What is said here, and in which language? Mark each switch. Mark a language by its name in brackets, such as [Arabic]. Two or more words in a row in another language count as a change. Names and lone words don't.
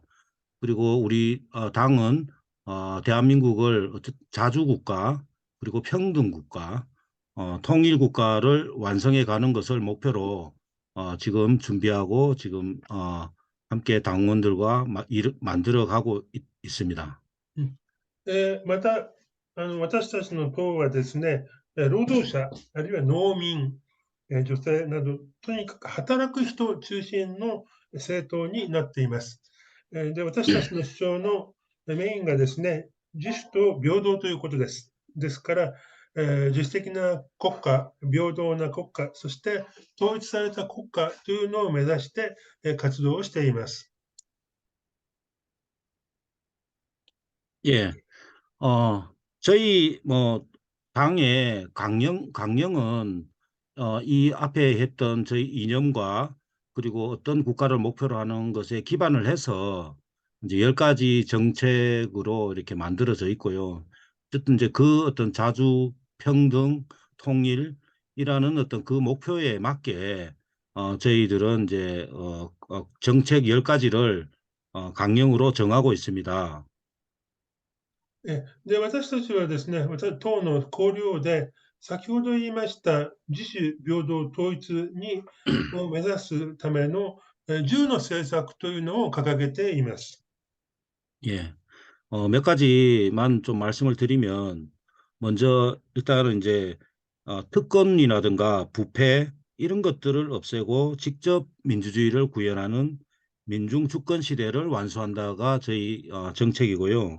[Korean] 그리고 우리 당은 대한민국을 자주국가 그리고 평등국가, 통일국가를 완성해 가는 것을 목표로 지금 준비하고 지금 함께 당원들과 만들어 가고 있습니다. [Japanese] また、私たちの党はですね、労働者、あるいは農民、女性など、とにかく働く人中心の政党になっています。で、私たちの主張のメインがですね、自主と平等ということです。ですから、自主的な国家、平等な国家、そして統一された国家というのを目指して活動をしています。 [Korean] 예. 저희 뭐 당의 강령은 이 앞에 했던 저희 이념과 그리고 어떤 국가를 목표로 하는 것에 기반을 해서 이제 10가지 정책으로 이렇게 만들어져 있고요. 어쨌든 이제 그 어떤 자주, 평등, 통일이라는 어떤 그 목표에 맞게 저희들은 이제 정책 10가지를 강령으로 정하고 있습니다. [Japanese] で、私たちはですね、党の綱領で、先ほど言いました自主、平等、統一を目指すための10の政策というのを掲げています。 [Korean] 예. 몇 가지만 좀 말씀을 드리면, 먼저 일단은 이제 특권이라든가 부패 이런 것들을 없애고 직접 민주주의를 구현하는 민중 주권 시대를 완수한다가 저희 정책이고요.